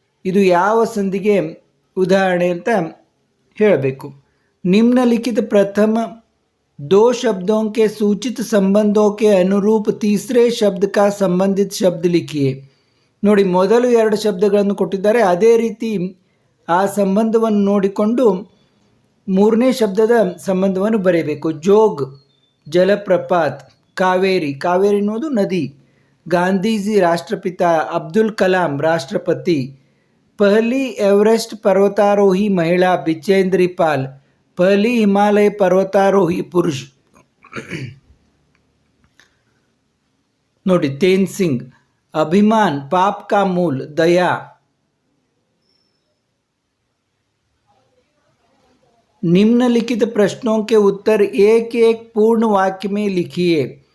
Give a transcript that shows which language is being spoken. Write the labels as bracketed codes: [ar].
[kn] ಇದು ಯಾವ ಸಂಧಿಗೆ ಉದಾಹರಣೆ ಅಂತ ಹೇಳಬೇಕು. [hi] निम्नलिखित प्रथम 2 शब्दों के सूचित संबंधों के अनुरूप तीसरे शब्द का संबंधित शब्द लिखिए. [kn] ನೋಡಿ, ಮೊದಲು 2 ಶಬ್ದಗಳನ್ನು ಕೊಟ್ಟಿದ್ದಾರೆ. ಅದೇ ರೀತಿ ಆ ಸಂಬಂಧವನ್ನು ನೋಡಿಕೊಂಡು 3ನೇ ಶಬ್ದದ ಸಂಬಂಧವನ್ನು ಬರೆಯಬೇಕು. ಜೋಗ್ ಜಲಪ್ರಪಾತ್, ಕಾವೇರಿ, ಕಾವೇರಿ ಅನ್ನೋದು ನದಿ. ಗಾಂಧೀಜಿ ರಾಷ್ಟ್ರಪಿತ, ಅಬ್ದುಲ್ ಕಲಾಂ ರಾಷ್ಟ್ರಪತಿ. [hi] ಪಹಲಿ ಎವರೆಸ್ಟ್ ಪರ್ವತಾರೋಹಿ ಮಹಿಳಾ ಬಿಚೇಂದ್ರಿ ಪಾಲ್. पहली हिमालय पर्वतारोही पुरुष ನೋಡಿ, ತೇನ್ ಸಿಂಗ್. अभिमान पाप का मूल, दया. निम्नलिखित प्रश्नों के उत्तर एक एक पूर्ण वाक्य में लिखिए.